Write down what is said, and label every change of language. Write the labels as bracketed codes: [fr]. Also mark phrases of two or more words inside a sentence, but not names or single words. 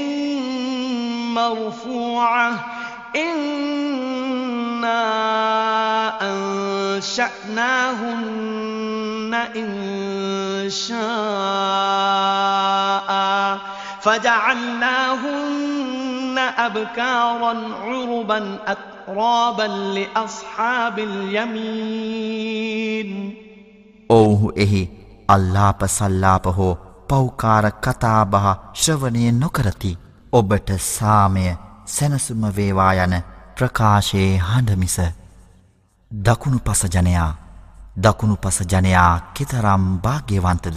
[ar] مرفوعة إنا أنشأناهن إنشاء فجعلناهن أبكارا عربا أترابا لأصحاب اليمين [si] ඔවුහු එහි අල්ලාප සල්ලාප හෝ පෞකාර කතාබහ ශ්‍රවණය නොකරති. ඔබට සාමය සැනසුම වේවා යන ප්‍රකාශයේ හඬමිස. දකුණු පස ජනයා කෙතරම් භාග්‍යවන්තද.